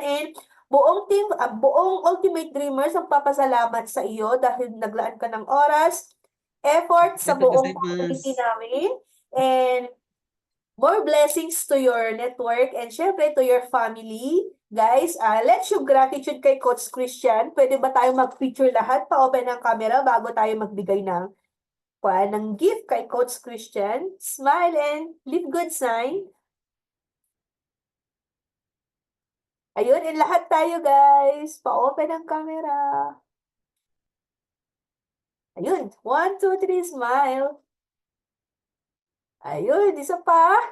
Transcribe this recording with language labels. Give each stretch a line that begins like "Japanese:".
Filipino: And buong team, buong Ultimate Dreamers, ang papasalamat sa iyo dahil naglaan ka ng oras, effort sa buong community namin.
English: And more blessings to your network and syempre to your family. Guys, let's show gratitude
Filipino: kay Coach Christian. Pwede ba tayo mag-picture lahat? Pa-open ang camera bago tayo magbigay ng gift kay Coach Christian.
English: Smile and leave good sign.
Filipino: Ayun, and lahat tayo guys. Pa-open ang camera. Ayun, 1, 2, 3, smile. Ayun, isa pa.